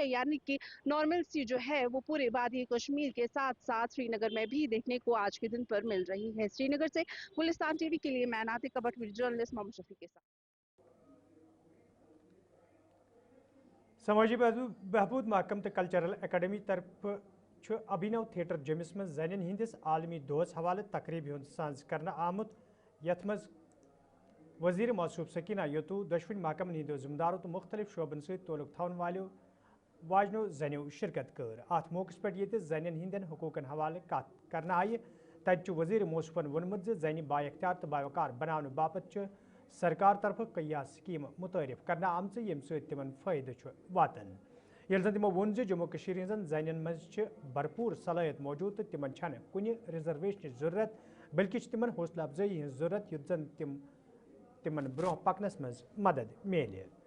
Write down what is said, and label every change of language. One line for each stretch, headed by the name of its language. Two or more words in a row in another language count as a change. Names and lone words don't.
Hindi: यानी कि नॉर्मल सी जो है वो पूरे वादी कश्मीर के साथ साथ श्रीनगर में भी देखने को आज के दिन पर मिल रही है। श्रीनगर से गुलिस्तान टीवी के लिए मैं नातिका भट्ट, जर्नलिस्ट मोहम्मद शफी के साथ।
Kashmiri: سماجی بہبود محکمہ تہٕ کلچرل اکیڈمی طرف ابھینو تھیٹر جموس منز زنن ہندس عالمی دوہس حوالہ تقریب ہند سانجھ کرنہٕ آمت، یتھ منز وزیر موصوف سکینہ یوتو دشوین محکمن ہندو ذمدارو تو مختلف شعبن ست تعلق تھون والو واجنو زنیو شرکت کر ات موقع پہ یہ زنین ہندین حقوقن حوالہ کت کرنا آئی تت وزیر موصوفن ونمت زنہ با اختیار تو باوقار بنانے باپت سرکار طرف کیا سکیم متعارف کرنا آمت یم ست تمن فائدہ واتن یل زن تمو وون جموں کشیر ہزن زنین مز بھرپور صلاحیت موجود تو تمن چھن کن ریزرویشن ضرورت بلکہ تمن حوصلہ افزائی ہز ضرورت یت زن تمن برہ پکنس مز مدد میلے.